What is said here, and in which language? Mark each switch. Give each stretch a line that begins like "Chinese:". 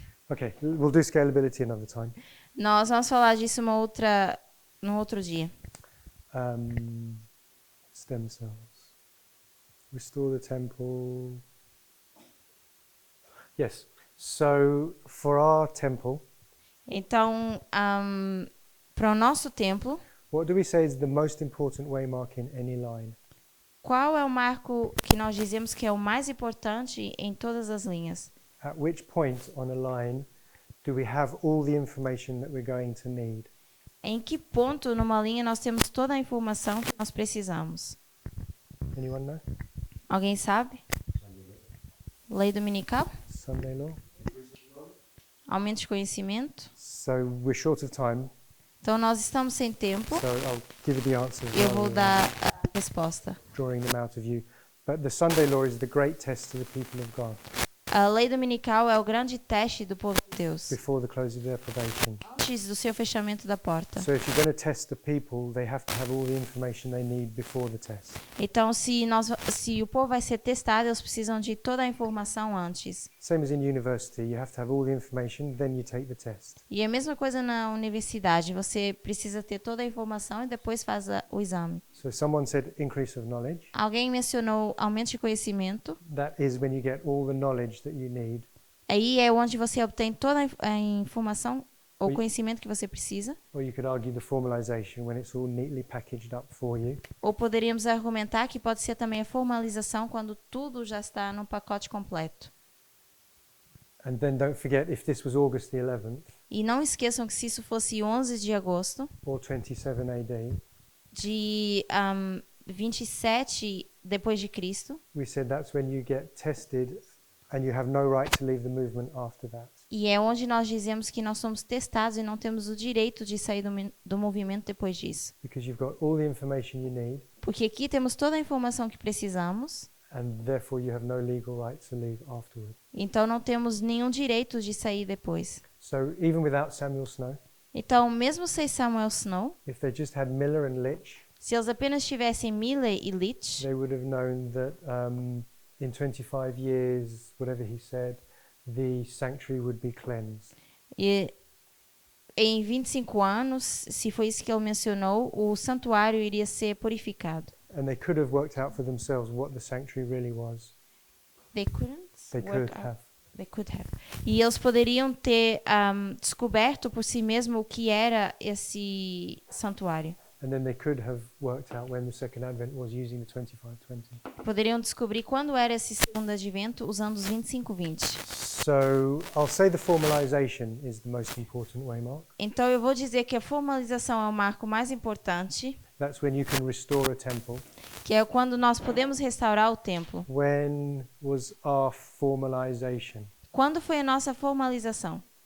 English: Okay, we'll do scalability another time.
Portuguese: Nós vamos falar disso no outro dia.
English: Stem cells. Restore the temple. Yes. So for our temple,
Portuguese: Então, para o nosso templo,
English: what do we say is the most important waymark in any line?
Portuguese: qual é o marco que nós dizemos que é o mais importante em todas as linhas?
English: At which point on a line do we have all the information that we're going to need?
Portuguese: Em que ponto numa linha nós temos toda a informação que nós precisamos?
English: Anyone know?
Portuguese: Alguém sabe? Lei dominical?
English: Sunday law?
Portuguese: Aumento de conhecimento?
English: So we're short of time,
Portuguese: Então, nós estamos sem tempo.
English: so I'll give you the answers
Portuguese: Eu
English: rather
Portuguese: vou
English: than
Portuguese: dar a resposta.
English: drawing them out of you. But the Sunday law is the great test to the people of God
Portuguese: A lei dominical é o grande teste do povo de Deus,
English: before the close of their probation.
Portuguese: antes do seu fechamento da porta.
English: So if you're going to test the people, they have to have all the information they need before the test.
Portuguese: Então, se o povo vai ser testado, eles precisam de toda a informação antes.
English: Same as in university, you have to have all the information, then you take the test.
Portuguese: E a mesma coisa na universidade, você precisa ter toda a informação e depois faz o exame.
English: So someone said increase of knowledge.
Portuguese: Alguém mencionou aumento de conhecimento.
English: That is when you get all the knowledge that you need.
Portuguese: Aí é onde você obtém toda a informação ou Oi. conhecimento que você precisa.
English: Or you could argue the formalization when it's all neatly packaged up for you.
Portuguese: Ou poderíamos argumentar que pode ser também a formalização quando tudo já está no pacote completo.
English: And then don't forget, if this was August the 11th
Portuguese: E não esqueçam que se isso fosse 11 de agosto
English: or 27 AD,
Portuguese: de 27 depois de Cristo,
English: we said that's when you get tested and you have no right to leave the movement after that.
Portuguese: e é onde nós dizemos que nós somos testados e não temos o direito de sair do movimento depois disso.
English: Because you've got all the information you need,
Portuguese: Porque aqui temos toda a informação que precisamos,
English: and therefore you have no legal right to leave afterward.
Portuguese: então não temos nenhum direito de sair depois.
English: So even without Samuel Snow,
Portuguese: Então, mesmo sem Samuel Snow,
English: if they just had Miller and Litch,
Portuguese: se eles apenas tivessem Miller e Litch,
English: they would have known that in 25 years, whatever he said, the sanctuary would be cleansed.
Portuguese: e em 25 anos, se foi isso que ele mencionou, o santuário iria ser purificado.
English: And they could have worked out for themselves what the sanctuary really was. They couldn't They work could out. have. They could have.
Portuguese: E eles poderiam ter descoberto por si mesmo o que era esse santuário.
English: And then they could have worked out when the second advent was using the 2520.
Portuguese: Poderiam descobrir quando era esse segundo advento usando os 25-20.
English: So I'll say the formalization is the most important waymark.
Portuguese: Então eu vou dizer que a formalização é o marco mais importante.
English: That's when you can restore a temple.
Portuguese: que é quando nós podemos restaurar o templo.
English: When was our formalization?
Portuguese: Quando foi a nossa formalização?